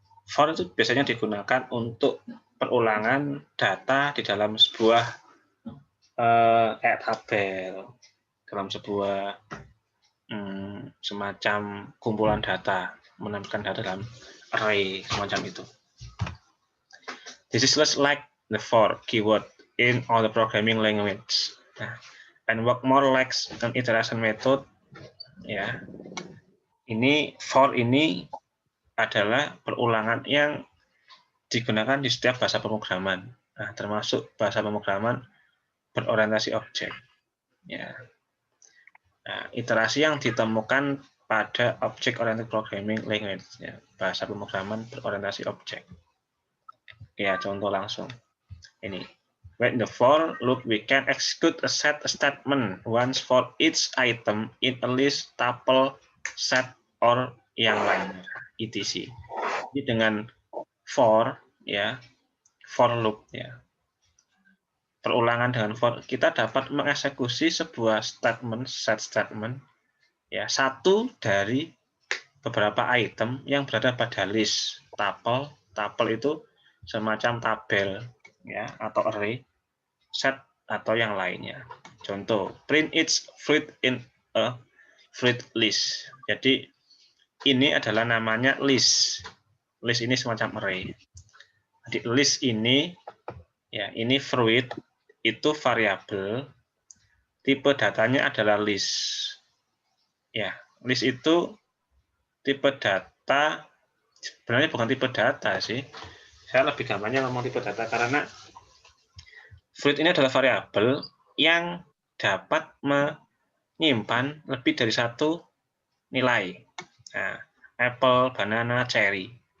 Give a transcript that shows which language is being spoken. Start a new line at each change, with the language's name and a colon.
Indonesian: For itu biasanya digunakan untuk perulangan data di dalam sebuah tabel, dalam sebuah semacam kumpulan data, menampilkan data dalam array semacam itu.
English: This is just like the for keyword in all the programming language, and work more like an iteration method.
Indonesian: Ya, ini for ini adalah perulangan yang digunakan di setiap bahasa pemrograman. Nah, termasuk bahasa pemrograman berorientasi objek. Ya. Nah, iterasi yang ditemukan pada Object Oriented Programming Language, ya, bahasa pemrograman berorientasi objek. Ya, contoh langsung. Ini.
English: When the for loop, we can execute a set statement once for each item in a list, tuple, set, or
Indonesian: yang lainnya,
English: etc.
Indonesian: Jadi dengan for, ya, for loop, ya, perulangan dengan for, kita dapat mengeksekusi sebuah statement, set statement, ya, satu dari beberapa item yang berada pada list, tuple. Tuple itu semacam tabel, ya, atau array, set atau yang lainnya.
English: Contoh, print each fruit in a fruit list.
Indonesian: Jadi ini adalah namanya list. List ini semacam array. Jadi list ini, ya, ini fruit itu variabel, tipe datanya adalah list. Ya, list itu tipe data, sebenarnya bukan tipe data sih. Saya lebih gampangnya ngomong tipe data karena fruit ini adalah variabel yang dapat menyimpan lebih dari satu nilai. Nah, apple, banana, cherry.